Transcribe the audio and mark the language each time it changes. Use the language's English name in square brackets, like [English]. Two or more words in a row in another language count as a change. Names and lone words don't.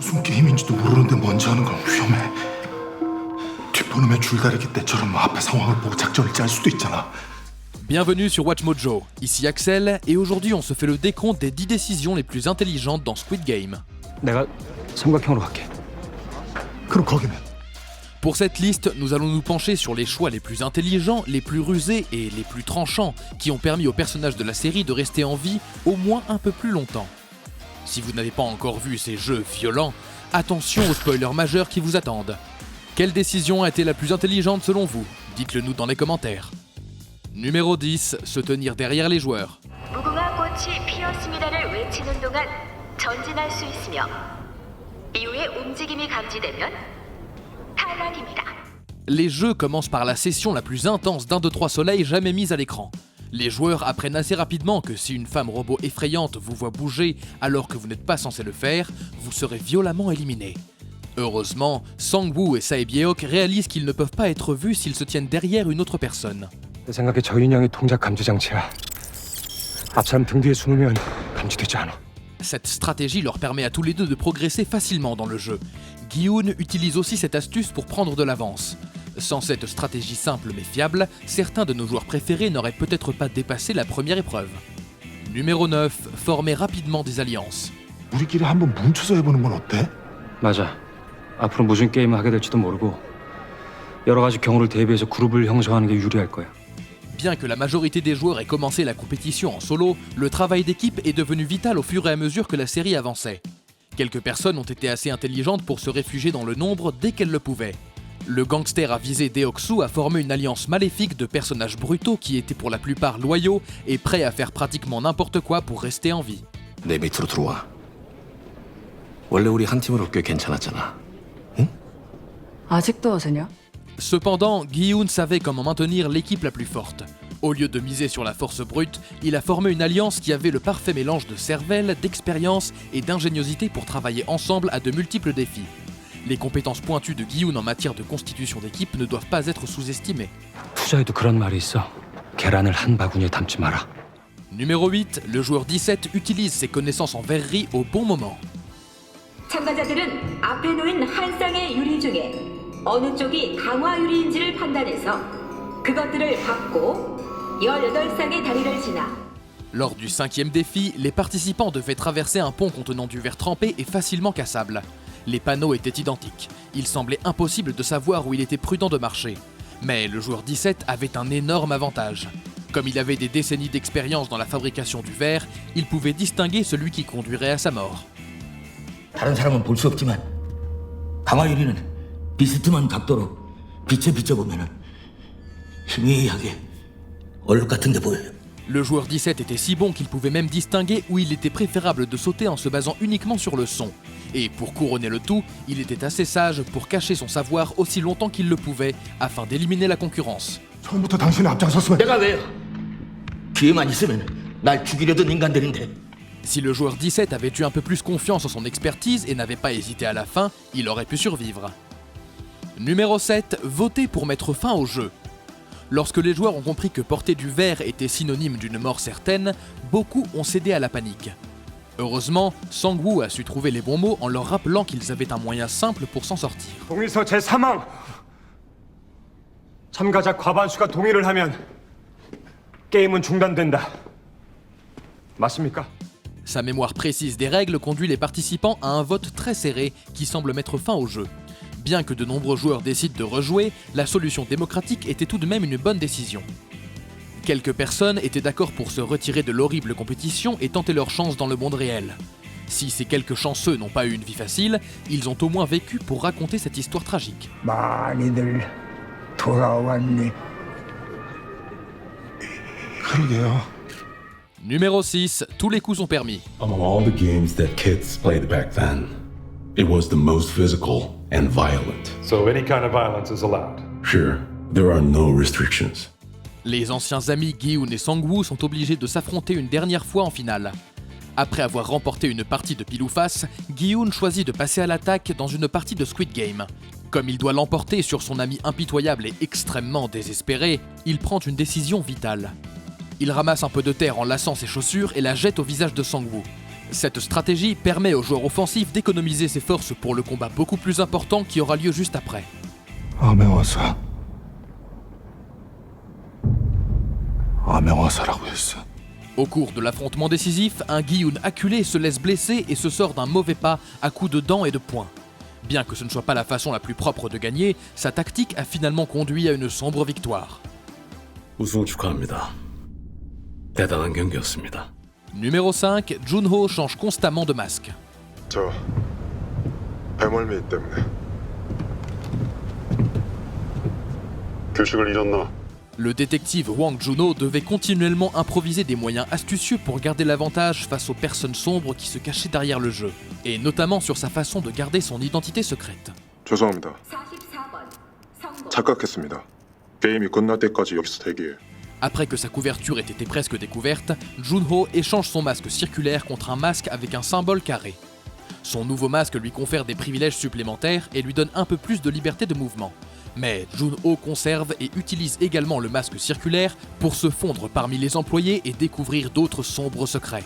[Korean] 무슨 게임인지도 모르는데 먼저 하는 건 위험해. 뒷번호에 줄다리기 때처럼 앞에 상황을 보고 작전을 짤 수도 있잖아. [French] Bienvenue sur WatchMojo, ici Axel, et aujourd'hui on se fait le décompte des 10 décisions les plus intelligentes dans Squid Game. [Korean] 내가 삼각형으로 갈게. 그럼 거기는? [French] Pour cette liste, nous allons nous pencher sur les choix les plus intelligents, les plus rusés et les plus tranchants qui ont permis aux personnages de la série de rester en vie au moins un peu plus longtemps. Si vous n'avez pas encore vu ces jeux violents, attention aux spoilers majeurs qui vous attendent. Quelle décision a été la plus intelligente selon vous? Dites-le nous dans les commentaires. Numéro 10, se tenir derrière les joueurs. [Korean] 무궁화 꽃이 피었습니다를 외치는 동안 전진할 수 있으며 이후에 움직임이 감지되면 탈락입니다. [French] Les jeux commencent par la session la plus intense d'1, 2, 3 soleils jamais mise à l'écran. Les joueurs apprennent assez rapidement que si une femme robot effrayante vous voit bouger alors que vous n'êtes pas censé le faire, vous serez violemment éliminé. Heureusement, Sang-woo et Sae-byeok réalisent qu'ils ne peuvent pas être vus s'ils se tiennent derrière une autre personne. [Korean] 내 생각에 저 인형이 동작 감지 장치야. 앞 사람 등 뒤에 숨으면 감지되지 않아. [French] Cette stratégie leur permet à tous les deux de progresser facilement dans le jeu. Gi-hoon utilise aussi cette astuce pour prendre de l'avance. Sans cette stratégie simple mais fiable, certains de nos joueurs préférés n'auraient peut-être pas dépassé la première épreuve. Numéro 9, former rapidement des alliances. [Korean] 우리끼리 한번 뭉쳐서 해보는 건 어때? 맞아. 앞으로 무슨 게임을 하게 될지도 모르고 여러 가지 경우를 대비해서 그룹을 형성하는 게 유리할 거야. [French] Bien que la majorité des joueurs ait commencé la compétition en solo, le travail d'équipe est devenu vital au fur et à mesure que la série avançait. Quelques personnes ont été assez intelligentes pour se réfugier dans le nombre dès qu'elles le pouvaient. Le gangster avisé Deok-soo a formé une alliance maléfique de personnages brutaux qui étaient pour la plupart loyaux et prêts à faire pratiquement n'importe quoi pour rester en vie. [Korean] 내 밑으로 들어와. 원래 우리 한 팀으로 꽤 괜찮았잖아. 응? 아직도 어세냐? [French] Cependant, Gi-hoon savait comment maintenir l'équipe la plus forte. Au lieu de miser sur la force brute, il a formé une alliance qui avait le parfait mélange de cervelle, d'expérience et d'ingéniosité pour travailler ensemble à de multiples défis. Les compétences pointues de Gi-hoon en matière de constitution d'équipe ne doivent pas être sous-estimées. [Korean] 투자에도 그런 말이 있어. 계란을 한 바구니에 담지 마라. [French] Numéro 8, le joueur 17 utilise ses connaissances en verrerie au bon moment. [Korean] 참가자들은 앞에 놓인 한 쌍의 유리 중에 어느 쪽이 강화 유리인지를 판단해서 그것들을 받고 18쌍의 다리를 지나. [French] Lors du 5e défi, les participants devaient traverser un pont contenant du verre trempé et facilement cassable. Les panneaux étaient identiques. Il semblait impossible de savoir où il était prudent de marcher. Mais le joueur 17 avait un énorme avantage. Comme il avait des décennies d'expérience dans la fabrication du verre, il pouvait distinguer celui qui conduirait à sa mort. [Korean] 다른 사람은 볼 수 없지만 강화 유리는 비스듬한 각도로 빛에 비춰보면 희미하게 얼룩 같은 게 보여요. [French] Le joueur 17 était si bon qu'il pouvait même distinguer où il était préférable de sauter en se basant uniquement sur le son. Et pour couronner le tout, il était assez sage pour cacher son savoir aussi longtemps qu'il le pouvait, afin d'éliminer la concurrence. [Korean] 처음부터 당신이 앞장섰으면 내가 왜요? 기회만 있으면 날 죽이려던 인간들인데. [French] Si le joueur 17 avait eu un peu plus confiance en son expertise et n'avait pas hésité à la fin, il aurait pu survivre. Numéro 7, voter pour mettre fin au jeu. Lorsque les joueurs ont compris que porter du verre était synonyme d'une mort certaine, beaucoup ont cédé à la panique. Heureusement, Sang-woo a su trouver les bons mots en leur rappelant qu'ils avaient un moyen simple pour s'en sortir. [Korean] 동의서 제3항 참가자 과반수가 동의를 하면 게임은 중단된다. 맞습니까? [French] Sa mémoire précise des règles conduit les participants à un vote très serré qui semble mettre fin au jeu. Bien que de nombreux joueurs décident de rejouer, la solution démocratique était tout de même une bonne décision. Quelques personnes étaient d'accord pour se retirer de l'horrible compétition et tenter leur chance dans le monde réel. Si ces quelques chanceux n'ont pas eu une vie facile, ils ont au moins vécu pour raconter cette histoire tragique. [Korean] 많이들 돌아왔네. 그러게요. [French] Numéro 6, tous les coups sont permis. [English] Among all the games that kids played back then, it was the most physical and violent. So any kind of violence is allowed. Sure, there are no restrictions. [French] Les anciens amis Gi-hoon et Sang-woo sont obligés de s'affronter une dernière fois en finale. Après avoir remporté une partie de pile ou face, Gi-hoon choisit de passer à l'attaque dans une partie de Squid Game. Comme il doit l'emporter sur son ami impitoyable et extrêmement désespéré, il prend une décision vitale. Il ramasse un peu de terre en laçant ses chaussures et la jette au visage de Sang-woo. Cette stratégie permet aux joueurs offensifs d'économiser ses forces pour le combat beaucoup plus important qui aura lieu juste après. [Korean] 아메와사라고 했어. [French] Au cours de l'affrontement décisif, un Gi-hun acculé se laisse blesser et se sort d'un mauvais pas à coups de dents et de poings. Bien que ce ne soit pas la façon la plus propre de gagner, sa tactique a finalement conduit à une sombre victoire. [Korean] 우승 축하합니다. 대단한 경기였습니다. [French] Numéro 5, Junho change constamment de masque. [Korean] 저 배멀미 때문에 규칙을 잃었나? [French] Le détective Wang Junho devait continuellement improviser des moyens astucieux pour garder l'avantage face aux personnes sombres qui se cachaient derrière le jeu, et notamment sur sa façon de garder son identité secrète. [Korean] 죄송합니다. 44번 성공. 착각했습니다. 게임이 끝날 때까지 여기서 대기해. [French] Après que sa couverture ait été presque découverte, Junho échange son masque circulaire contre un masque avec un symbole carré. Son nouveau masque lui confère des privilèges supplémentaires et lui donne un peu plus de liberté de mouvement. Mais Junho conserve et utilise également le masque circulaire pour se fondre parmi les employés et découvrir d'autres sombres secrets.